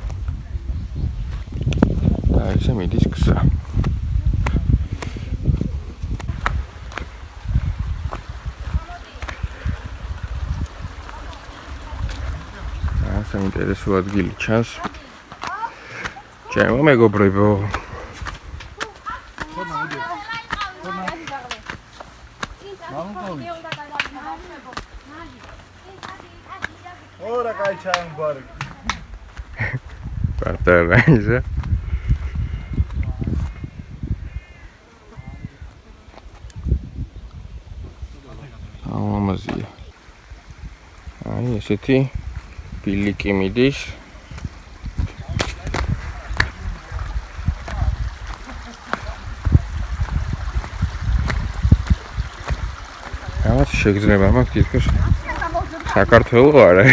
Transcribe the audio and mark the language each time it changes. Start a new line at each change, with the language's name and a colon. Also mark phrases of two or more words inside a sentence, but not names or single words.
Georgian: და ესე მიდის გზა. საინტერესო ადგილი ჩანს. ჩემო მეგობრებო.
Italian: Ora cai c'è un bar. Guarda bene.
Georgian: ლამაზია. აი ესეთი ბილიკი მიდის. რაღაც შეგრძნება მაქვს თითქოს საქართველოს არ არის.